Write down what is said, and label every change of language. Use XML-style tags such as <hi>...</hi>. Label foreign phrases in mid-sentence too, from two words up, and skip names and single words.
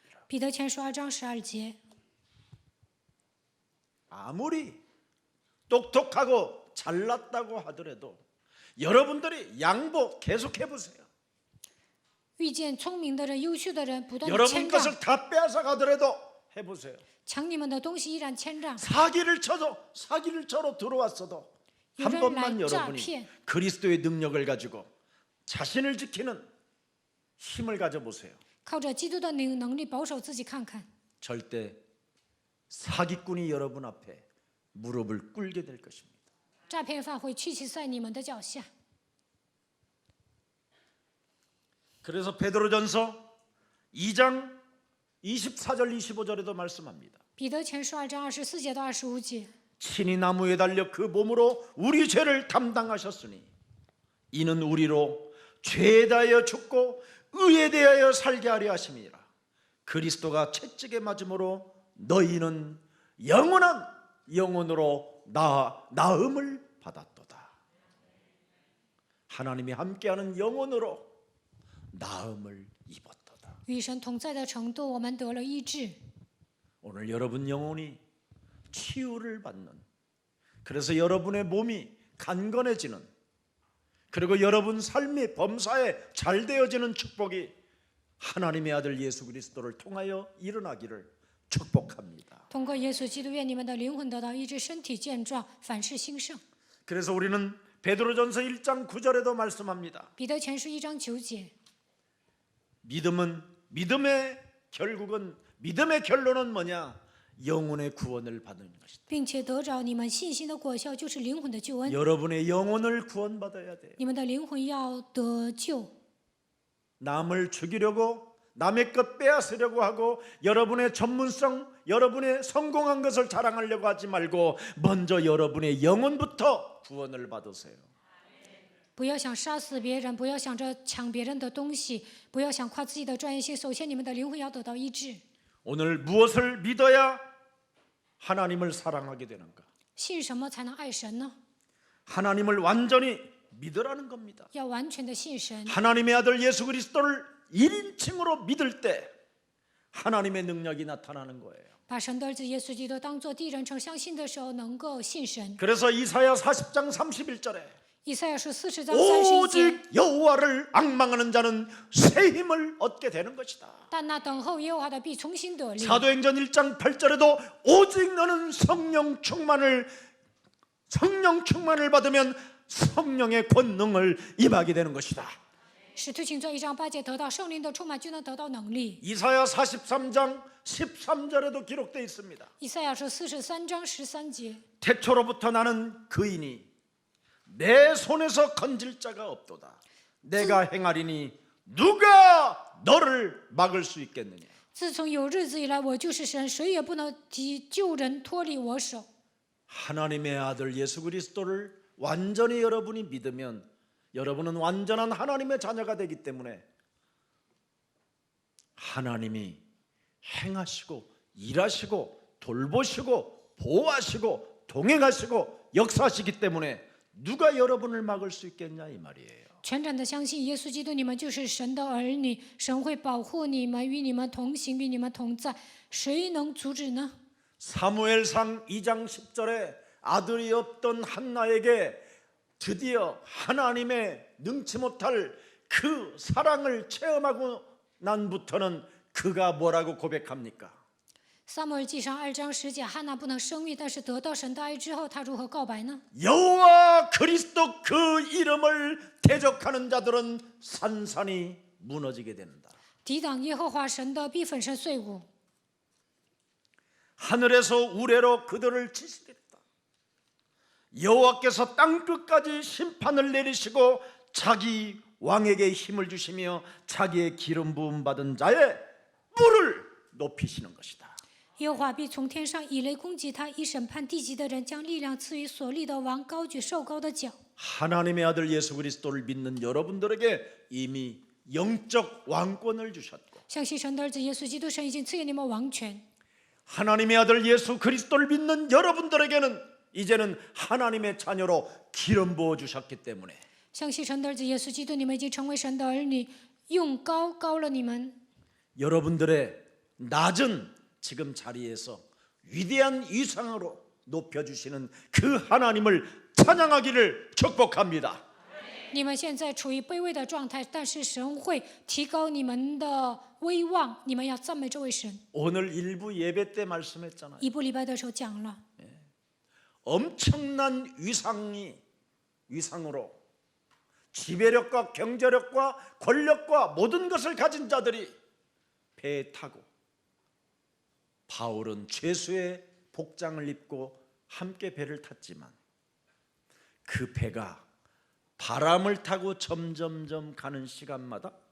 <zh>彼得前书2章12节，</zh> <ko>아무리 똑똑하고 잘났다고 하더라도 여러분들이 양보 계속해 보세요.</ko> <zh>遇见聪明的人、优秀的人，不断的</zh> <ko>여러분</ko> <zh>谦让，</zh> <ko>것을 다 빼앗아 가더라도 해보세요.</ko> <zh>抢你们的东西依然谦让。</zh> <ko>사기를 쳐로 들어왔어도 한 이런 번만 날 여러분이</ko> <zh>诈骗.</zh> <ko>그리스도의 능력을 가지고 자신을 지키는 힘을 가져보세요.</ko> <zh>靠着基督的能力保守自己看看，</zh> <ko>절대 사기꾼이 여러분 앞에 무릎을 꿇게 될 것입니다.</ko> <zh>诈骗犯会屈膝在你们的脚下。</zh> <ko>그래서 베드로전서 2장 24절 25절에도 말씀합니다.</ko> <zh>彼得前书2章24节到25节，</zh> <ko>친히 나무에 달려 그 몸으로 우리 죄를 담당하셨으니 이는 우리로 죄에 대하여 죽고 의에 대하여 살게 하려 하심이라. 그리스도가 채찍에 맞음으로 너희는 영원한 영혼으로 나음을 받았도다. 하나님이 함께하는 영혼으로 나음을 입었도다.</ko> <zh>与神同在的程度，我们得了医治。</zh> <ko>오늘 여러분 영혼이 치유를 받는, 그래서 여러분의 몸이 강건해지는, 그리고 여러분 삶이 범사에 잘 되어지는 축복이 하나님의 아들 예수 그리스도를 통하여 일어나기를 축복합니다.</ko> <zh>通过耶稣基督，愿你们的灵魂得到医治，身体健壮，凡事兴盛。</zh> <ko>그래서 우리는 베드로전서 1장 9절에도 말씀합니다.</ko> <zh>彼得前书1章9节，</zh> <ko>믿음의 결론은 뭐냐? 영혼의 구원을 받는 것이다.</ko> <zh>并且得着你们信心的果效，就是灵魂的救恩。</zh> <ko>여러분의 영혼을 구원받아야 돼요.</ko> <zh>你们的灵魂要得救，</zh> <ko>남을 죽이려고 남의 것 빼앗으려고 하고 여러분의 전문성, 여러분의 성공한 것을 자랑하려고 하지 말고 먼저 여러분의 영혼부터 구원을 받으세요.</ko> <zh>不要想杀死别人，不要想着抢别人的东西，不要想夸自己的专业性。首先，你们的灵魂要得到医治。</zh> <ko>오늘 무엇을 믿어야 하나님을 사랑하게 되는가?</ko> <zh>信什么才能爱神呢？</zh> <ko>하나님을 완전히 믿으라는 겁니다.</ko> <zh>要完全的信神。</zh> <ko>하나님의 아들 예수 그리스도를 1인칭으로 믿을 때 하나님의 능력이 나타나는 거예요.</ko> <zh>把神的儿子耶稣基督当作第一人称相信的时候，能够信神。</zh> <ko>그래서 이사야 40장 31절에</ko> <zh>以赛亚书40章31节，</zh> <ko>오직 여호와를 앙망하는 자는 새 힘을 얻게 되는 것이다.</ko> <zh>但那等候耶和华的必重新得力。</zh> <ko>사도행전 1장 8절에도 오직 너는 성령 충만을 받으면 성령의 권능을 임하게 되는 것이다.</ko> <zh>使徒行传1章8节，得到圣灵的充满，就能得到能力。</zh> <ko>이사야 43장 13절에도 기록되어 있습니다.</ko> <zh>以赛亚书43章13节，</zh> <ko>태초로부터 나는 그이니 내 손에서 건질 자가 없도다. 내가 행하리니 누가 너를 막을 수 있겠느냐.</ko> <zh>自从有日子以来，我就是神，谁也不能救人脱离我手。</zh> <ko>하나님의 아들 예수 그리스도를 완전히 여러분이 믿으면 여러분은 완전한 하나님의 자녀가 되기 때문에 하나님이 행하시고 일하시고 돌보시고 보호하시고 동행하시고 역사하시기 때문에 누가 여러분을 막을 수 있겠냐 이 말이에요.</ko> <zh>全然的相信耶稣基督，你们就是神的儿女，神会保护你们，与你们同行，与你们同在，谁能阻止呢？</zh> <ko>사무엘상 2장 10절에 아들이 없던 한나에게 드디어 하나님의 능치 못할 그 사랑을 체험하고 난부터는 그가 뭐라고 고백합니까?</ko> <zh>撒母耳记上2章10节，汉娜不能生育，但是得到神的爱之后，她如何告白呢？</zh> <ko>여호와 그리스도 그 이름을 대적하는 자들은 산산이 무너지게 된다.</ko> <zh>抵挡耶和华神的必粉身碎骨。</zh> <ko>하늘에서 우레로 그들을 치시리다. 여호와께서 땅 끝까지 심판을 내리시고 자기 왕에게 힘을 주시며 자기의 기름 부음 받은 자의 뿔을 높이시는 것이다.</ko> <zh>耶和华必从天上以雷攻击他，以审判地极的人，将力量赐予所立的王，高举受膏的脚。</zh> <ko>하나님의 아들 예수 그리스도를 믿는 여러분들에게 이미 영적 왕권을 주셨고</ko> <zh>相信神的儿子耶稣基督，神已经赐给你们王权。</zh> <ko>하나님의 아들 예수 그리스도를 믿는 여러분들에게는 이제는 하나님의 자녀로 기름 부어 주셨기 때문에</ko> <zh>相信神的儿子耶稣基督，你们已经成为神的儿女，用膏膏了你们。</zh> <ko>여러분들의 낮은 지금 자리에서 위대한 위상으로 높여주시는 그 하나님을 찬양하기를 축복합니다.</ko> <zh>你们现在处于卑微的状态，但是神会提高你们的威望，你们要赞美这位神。</zh> <ko>오늘 일부 예배 때 말씀했잖아요.</ko> <zh>一部礼拜的时候讲了，</zh> <ko>엄청난 위상으로 지배력과 경제력과 권력과 모든 것을 가진 자들이 배에 타고 바울은 죄수의 복장을 입고 함께 배를 탔지만 그 배가 바람을 타고 점점점 가는 시간마다</ko>